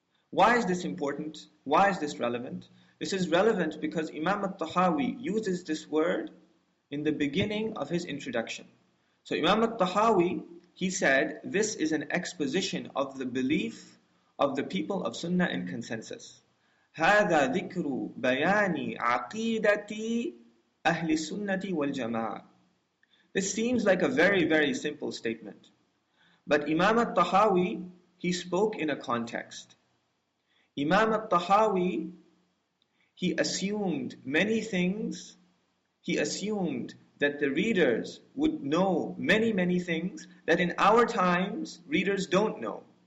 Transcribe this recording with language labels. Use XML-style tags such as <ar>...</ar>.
<en>Why is this important? Why is this relevant? This is relevant because Imam al-Tahawi uses this word in the beginning of his introduction. So Imam al-Tahawi, he said, this is an exposition of the belief of the people of Sunnah and consensus.</en> <ar>هذا ذكر بيان عقيدة أهل السنة والجماعة.</ar> <en>This seems like a very, very simple statement. But Imam al-Tahawi, he spoke in a context. Imam al-Tahawi, he assumed many things. He assumed that the readers would know many, many things that in our times readers don't know.</en>